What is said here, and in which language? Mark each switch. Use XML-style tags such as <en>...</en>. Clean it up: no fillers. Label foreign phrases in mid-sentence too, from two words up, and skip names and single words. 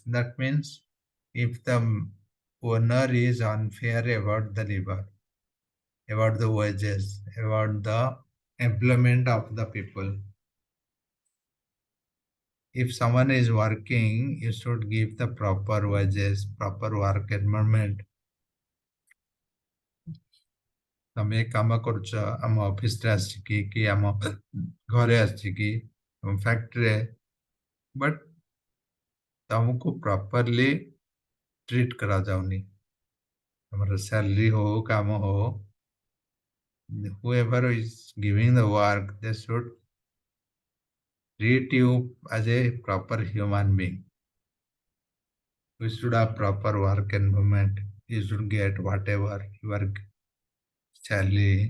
<en>That means if the owner is unfair about the labor, about the wages, about the employment of the people. If someone is working, you should give the proper wages, proper work environment.</en> <or>ତମେ କାମ କରୁଛ ଆମ ଅଫିସରେ ଆସିକି କି ଆମ ଘରେ ଆସିକି ଫ୍ୟାକ୍ଟ୍ରିରେ ବଟ୍ ତମକୁ</or> <en>properly treat</en> <or>କରାଯାଉନି ତମର salary ho କାମ ho</or> <en>whoever is giving the work they should treat you as a proper human being. You should have proper work environment. You should get whatever your salary.</en>